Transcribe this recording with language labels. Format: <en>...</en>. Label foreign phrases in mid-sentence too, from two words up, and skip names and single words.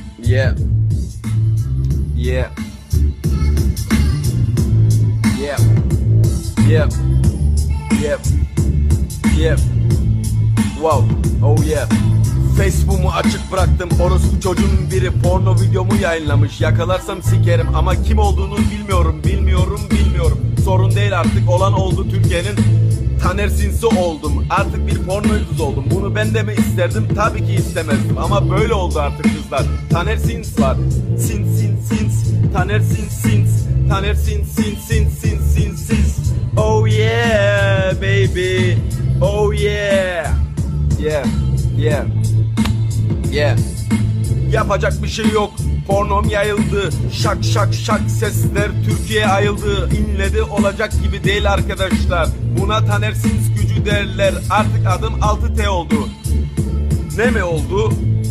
<en>Yeah. Yeah. Yeah. Yeah. Yeah. Yeah. Wow. Oh yeah.</en> <tr>Facebook'umu açık bıraktım. Orospu çocuğun biri porno videomu yayınlamış. Yakalarsam sikerim ama kim olduğunu bilmiyorum. Sorun değil, artık olan oldu. Türkiye'nin Taner Sinsi oldum. Artık bir porno yıldızı oldum. Bunu ben de mi isterdim? Tabii ki istemezdim. Ama böyle oldu artık kızlar. Taner Sins var. Sins. Taner Sins.</tr> <en>Taner Sins. Oh yeah baby. Oh yeah. Yeah.</en> <tr>Yapacak bir şey yok. Pornom yayıldı. Şak sesler Türkiye ayıldı. İnledi, olacak gibi değil arkadaşlar. Buna Taner Sins gücü derler. Artık adım 6T oldu. Ne mi oldu?</tr>